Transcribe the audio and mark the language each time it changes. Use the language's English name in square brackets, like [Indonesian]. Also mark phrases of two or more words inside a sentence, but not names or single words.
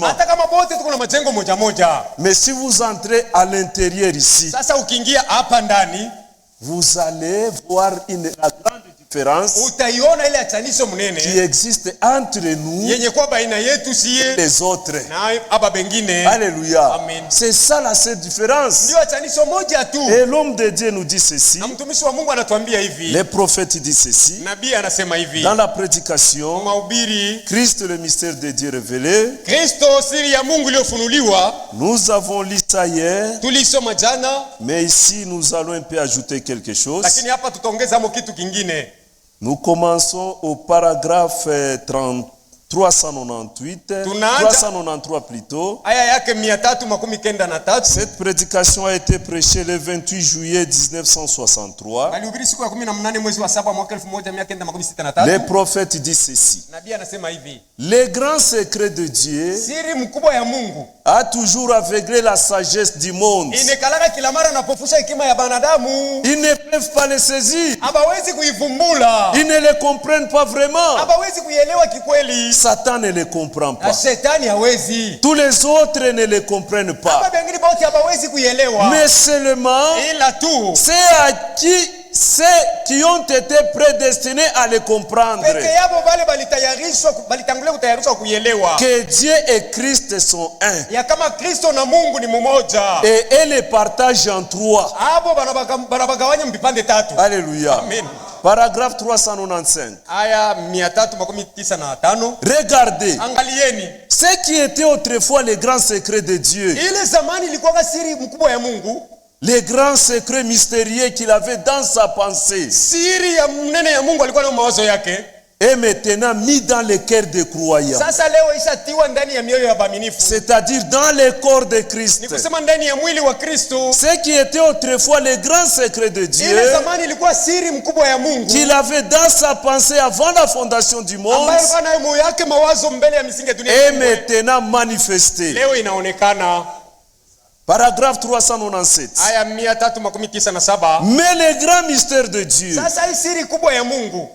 [Swahili] Hata kama bote tuko na majengo moja moja. [French] Mais si vous entrez à l'intérieur ici, [Swahili] Sasa ukiingia hapa ndani [French] vous allez voir la grande différence [Swahili] utaiona ile achanisho mnene [French] qui existe entre nous [Swahili] yenye kwa baina yetu sie [French] et les autres. [Swahili] na hapa bengine. [French] Alléluia. [Swahili] Amen. [French] C'est ça la seule différence. [Swahili] Ndio achanisho moja tu. [French] Et l'homme de Dieu nous dit ceci. [Swahili] Na mtumishi wa Mungu anatuambia hivi. [French] Les prophètes disent ceci. [Swahili] Nabii anasema hivi. [French] Dans la prédication, [Swahili] Mahubiri, [French] Christ le mystère de Dieu révélé. [Swahili] Kristo siri ya Mungu iliyofunuliwa. [French] Nous avons lu ça hier, [Swahili] Tulisoma jana, [French] mais ici nous allons un peu ajouter quelque chose. [Swahili] lakini hapa tutaongeza hapo kitu kingine. [French] Nous commençons au paragraphe 398, [Swahili] Tunaanza- [French] 393 plutôt. [Swahili] Aya yake 393. [French] Cette prédication a été prêchée le 28 juillet 1963. [Swahili] Alihubiri siku ya 18 mwezi wa 7 mwaka [French] Les [Swahili] 1963. [French] prophètes disent ceci. [Swahili] Nabii anasema hivi. [French] Le grand secret de Dieu [Swahili] Siri mkubwa ya Mungu [French] a toujours aveuglé la sagesse du monde. [Swahili] inekalaka kila mara napofusha hekima ya banadamu. [French] Ils ne peuvent pas le saisir. [Swahili] Habawezi kuivumbula. [French] Ils ne le comprennent pas vraiment. [Swahili] Habawezi kuielewa kikweli. [French] Satan ne les comprend [Swahili] na [French] pas. [Swahili] shetani hawezi. [French] Tous les autres ne les comprennent [Swahili] Hapa [French] pas. [Swahili] wengine wote hawawezi kuielewa. [French] Mais seulement [Swahili] Ila tu [French] ceux qui ont été prédestinés à les comprendre. [Swahili] peke yao wale balitangulia kutayarishwa kuielewa. [French] Que Dieu et Christ sont un. [Swahili] Ya kama Kristo na Mungu ni mmoja. [French] Et les partagent en trois. [Swahili] Hapo banabagawanya vipande tatu. [French] Alléluia. [Swahili] Amen. [French] Paragraphe 395. [Swahili] Aya 395. [French] Regardez. [Swahili] Angalieni. [French] Ce qui était autrefois les grands secrets de Dieu. [Swahili] Ile zamani ilikuwa siri mkubwa ya Mungu. [French] Les grands secrets mystérieux qu'il avait dans sa pensée. [Swahili] Siri ya mnene ya Mungu alikuwa na mawazo yake. [French] Et maintenant mis dans les cœurs des croyants. [Swahili] Sasa leo ishatiwa ndani ya mioyo ya waaminifu. [French] C'est-à-dire dans le corps de Christ. [Swahili] Ni kusema ndani ya mwili wa Kristo. [French] Ce qui était autrefois les grands secrets de Dieu. [Swahili] Ile zamani ilikuwa siri mkubwa ya Mungu. [French] Qu'il avait dans sa pensée avant la fondation du monde. [Swahili] Ambayo alikuwa nayo moyo yake mawazo mbele ya misingi ya dunia. [French] Et maintenant manifesté. [Swahili] Leo inaonekana. [French] Paragraphe 397. [Swahili] Aya 397. [French] Mais le grand mystère de Dieu. [Swahili] Sasa hii siri kubwa ya Mungu.